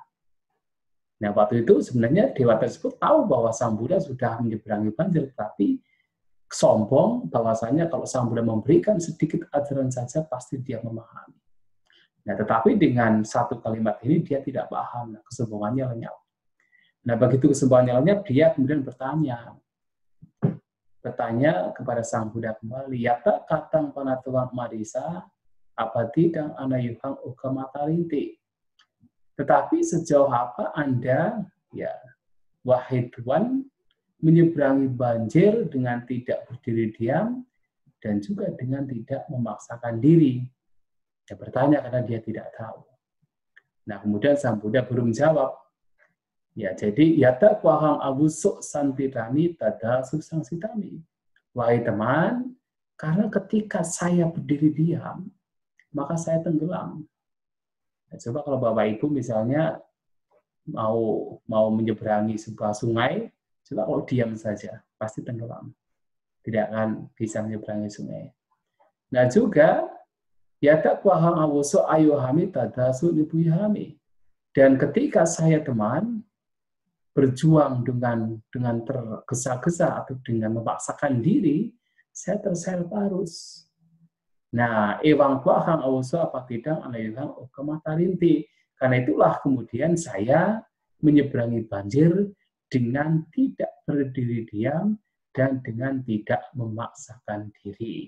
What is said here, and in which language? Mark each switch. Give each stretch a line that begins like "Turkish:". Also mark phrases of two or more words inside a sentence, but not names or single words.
Indonesian: Nah, waktu itu sebenarnya dewa tersebut tahu bahwa Sang Buddha sudah menyeberangi banjir, tapi sombong bahwasanya kalau Sang Buddha memberikan sedikit ajaran saja pasti dia memahami. Nah, tetapi dengan satu kalimat ini dia tidak paham, kesombongannya lenyap. Nah, begitu kesombongannya lenyap, dia kemudian bertanya kepada Sang Buddha kembali,
Pali: yata katang panatuang marisa, apa tidang anayuhang ugamatarinti.
Indonesian: Tetapi sejauh apa Anda, ya, wahai Tuan, menyeberangi banjir dengan tidak berdiri diam dan juga dengan tidak memaksakan diri? Dia bertanya karena dia tidak tahu. Nah, kemudian Sang Buddha baru menjawab, ya, jadi
Pali: yata kuahang awusuk santitami tada susang sitami.
Indonesian: Wahai teman, karena ketika saya berdiri diam, maka saya tenggelam. Nah, coba kalau Bapak Ibu misalnya mau menyeberangi sebuah sungai, coba kalau diam saja, pasti tenggelam. Tidak akan bisa menyeberangi sungai. Nah juga,
Pali: yata kuahang awuso ayohami tadasu nibuyhami.
Indonesian: Dan ketika saya teman berjuang dengan tergesa-gesa atau dengan memaksakan diri, saya terseret arus. Nah,
Pali: ewang kuahang awuso apa tidak anayuhang ugamatarinti.
Indonesian: Karena itulah kemudian saya menyeberangi banjir dengan tidak berdiri diam dan dengan tidak memaksakan diri.